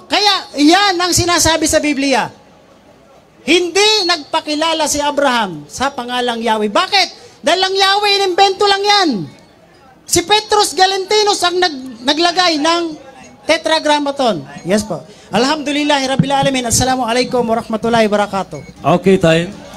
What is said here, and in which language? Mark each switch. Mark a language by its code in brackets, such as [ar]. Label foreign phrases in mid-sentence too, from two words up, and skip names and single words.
[tl] Kaya, yan ang sinasabi sa Biblia. Hindi nagpakilala si Abraham sa pangalang Yahweh. Bakit? Dahil lang Yahweh, inimbento lang yan. Si Petrus Galentinus ang naglagay ng tetragrammaton. Yes po. [ar] الحمد لله رب العالمين. السلام عليكم ورحمة الله وبركاته. [en] Okay, time.